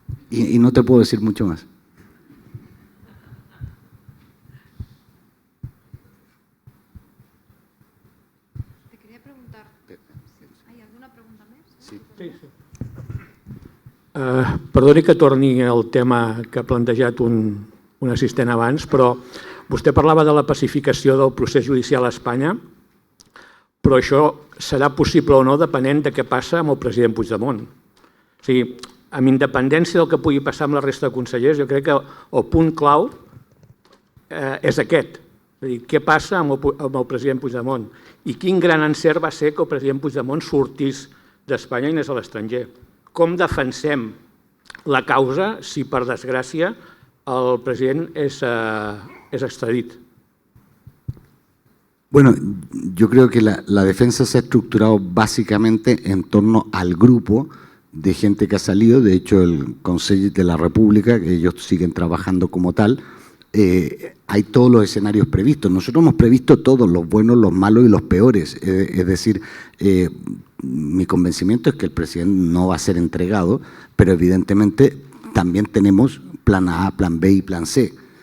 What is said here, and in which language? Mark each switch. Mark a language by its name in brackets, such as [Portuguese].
[Spanish] Y no te puedo decir mucho más. Te quería preguntar, ¿hay alguna pregunta més? Sí. [Catalan] Perdoni que torni al tema que ha plantejat un assistent abans, però vostè parlava de la pacificació del procés judicial a Espanya, però això serà possible o no depenent de què passa amb el president Puigdemont. O sigui, amb independència del que pugui passar amb la resta de consellers, jo crec que el punt clau és aquest. És a dir, què passa amb el president Puigdemont? I quin gran encert va ser que el president Puigdemont sortís d'Espanya i anés a l'estranger? Com defensem la causa si, per desgràcia, el president és extradit? [Spanish] Bueno, yo creo que la defensa se ha estructurado básicamente en torno al grupo de gente que ha salido. De hecho, el Consejo de la República, que ellos siguen trabajando como tal, hay todos los escenarios previstos. Nosotros hemos previsto todos, los buenos, los malos y los peores. Es decir, mi convencimiento es que el presidente no va a ser entregado, pero evidentemente también tenemos plan A, plan B y plan C.